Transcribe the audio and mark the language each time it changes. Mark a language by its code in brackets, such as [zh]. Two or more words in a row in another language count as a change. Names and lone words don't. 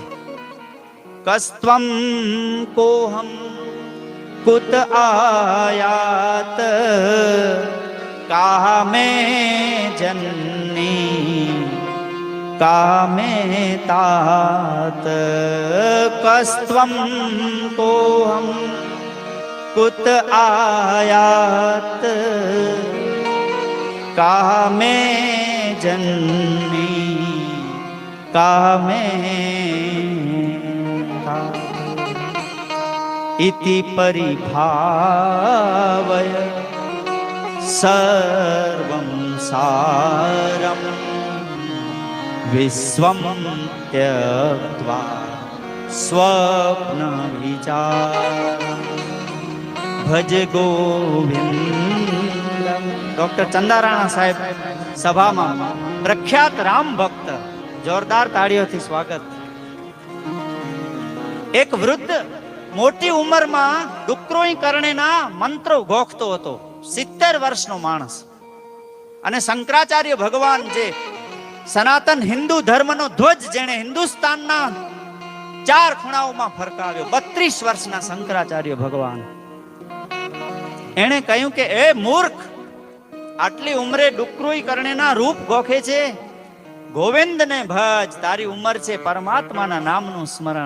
[sa] કસ્ત્વમ કોહમ કુત આયાત કામે જન્ની કામે तात. કસ્ત્વમ કોહમ કુત આયાત કામે જન્ની કામે तात. इति परिभावय सर्वं सारं विश्वं त्यक्त्वा स्वप्न विचारं भज गोविंदम. [gu] ડૉક્ટર ચંદારાણા સાહેબ સભામાં પ્રખ્યાત રામ ભક્ત, જોરદાર તાળીઓથી સ્વાગત. એક વૃદ્ધ મોટી ઉંમરમાં ડુક્રોઈ કરણેના મંત્રો ગોખતો હતો. 70 વર્ષનો માણસ. અને શંકરાચાર્ય ભગવાન, જે સનાતન હિન્દુ ધર્મનો ધ્વજ જેણે હિન્દુસ્તાનના 4 ખૂણાઓમાં ફરકાવ્યો, 32 વર્ષના શંકરાચાર્ય ભગવાન, એણે કહ્યું કે એ મૂર્ખ, આટલી ઉંમરે ડુક્રોઈ કરણેના રૂપ ગોખે છે, ગોવિંદને ભજ, તારી ઉંમર છે પરમાત્માના નામનું સ્મરણ.